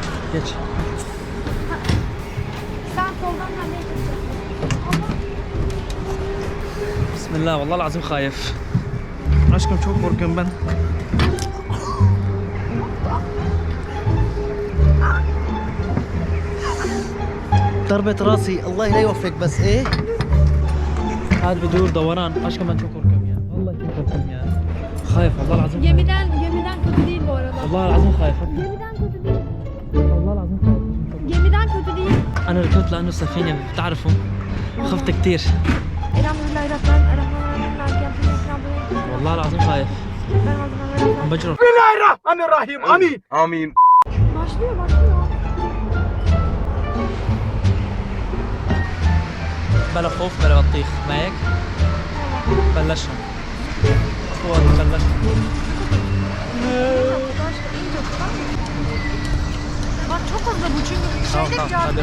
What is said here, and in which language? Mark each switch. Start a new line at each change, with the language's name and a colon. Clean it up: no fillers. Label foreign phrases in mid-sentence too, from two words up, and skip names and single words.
Turkish: geç. Sen soldan gelmeye çalışıyorsun. Bismillah, vallahi lazım خايف. Aşkım çok korkuyorum ben.
Arabic: ضربة راسي الله لا يوفقك بس ايه هذا بدور دوران
Turkish: aşkım ben çok korkuyorum ya vallahi çok korkuyorum ya
Arabic: خايف والله العظيم
Turkish: Gemiden kötü değil bu arada.
Arabic: والله العظيم خايف
Turkish: Gemiden kötü değil.
Arabic: والله العظيم خايف
Turkish: Gemiden kötü değil.
Arabic: انا ركبت لانه سفينة بتعرفوا خفت كثير الحمد لله الرحمن الرحيم. والله العظيم خايف بجرب بسم الله الرحمن الرحيم امين امين
Turkish: Başlıyor.
Arabic: بلا خوف بلا بطيخ ما هيك بلشنا اخوات بلشنا
Turkish: Bak çok hızlı bu çünkü Tamam, şeyde tamam, hadi